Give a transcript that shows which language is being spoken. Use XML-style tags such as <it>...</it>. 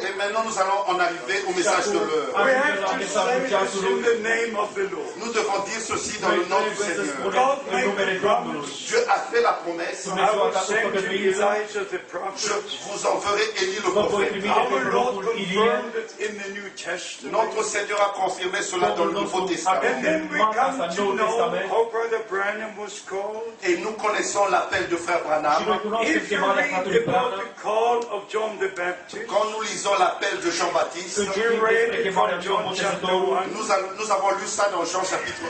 <fr>Et maintenant, nous allons en arriver au message de l'heure.</fr> <en>We have to say this in the name of the Lord.</en> <fr>Nous devons dire ceci dans le nom du Seigneur.</fr> <en>God made the promise.</en> <fr>Dieu a fait la promesse.</fr> <en>I will send you Elijah the</en> <fr>Je</fr> <en>prophet.</en> <fr>vous enverrai Élie le prophète.</fr> <en>Our Lord confirmed it in the New Testament.</en> <fr>Notre Seigneur a confirmé cela dans le Nouveau Testament.</fr> <en>And then we come to know how Brother Branham was called.</en> <fr>Et nous connaissons l'appel de frère Branham.</fr> <en>If you read about the call of John the Baptist,</en> <fr>Quand nous lisons l'appel de Jean-Baptiste,</fr> <en>we read it from John chapter 1,</en> <fr>nous avons lu ça dans Jean chapitre</fr>